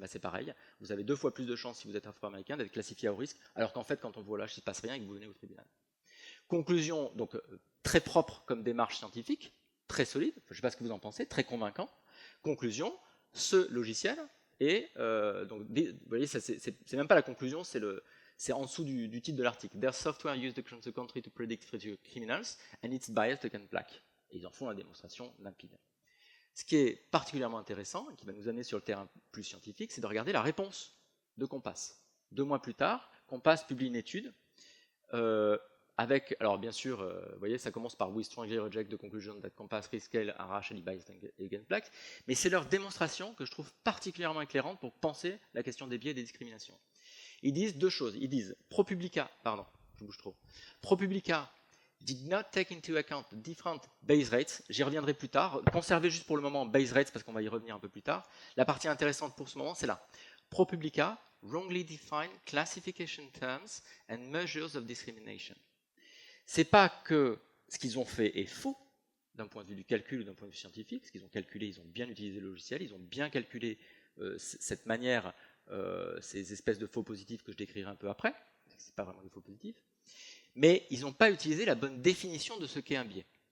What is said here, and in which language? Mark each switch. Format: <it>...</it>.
<fr>C'est pareil, vous avez 2 fois plus de chances si vous êtes afro-américain d'être classifié à haut risque, alors qu'en fait, quand on vous relâche, il ne se passe rien et que vous venez au tribunal. Conclusion, donc très propre comme démarche scientifique, très solide, je ne sais pas ce que vous en pensez, très convaincant. Conclusion, ce logiciel est, donc, vous voyez, c'est même pas la conclusion, c'est en dessous du titre de l'article.</fr> <en>Their software used across the country to predict future criminals and it's biased against black.</en> <fr>Et ils en font la démonstration limpide. Ce qui est particulièrement intéressant, et qui va nous amener sur le terrain plus scientifique, c'est de regarder la réponse de Compass. 2 mois plus tard, Compass publie une étude avec, alors bien sûr, vous voyez, ça commence par</fr> <en>We strongly reject the conclusion that Compass rescale are racially biased against blacks,</en> <fr>mais c'est leur démonstration que je trouve particulièrement éclairante pour penser la question des biais et des discriminations. Ils disent 2 choses. Ils disent ProPublica, pardon, je bouge trop. ProPublica</fr> <en>did not take into account the different base rates.</en> <fr>J'y reviendrai plus tard. Conservez juste pour le moment base rates parce qu'on va y revenir un peu plus tard. La partie intéressante pour ce moment, c'est là.</fr> <en>ProPublica wrongly defined classification terms and measures of discrimination.</en> <fr>C'est pas que ce qu'ils ont fait est faux d'un point de vue du calcul ou d'un point de vue scientifique. Ce qu'ils ont calculé, ils ont bien utilisé le logiciel, ils ont bien calculé cette manière, ces espèces de faux positifs que je décrirai un peu après. C'est pas vraiment des faux positifs. Mais ils n'ont pas utilisé la bonne définition de ce qu'est un biais.</fr>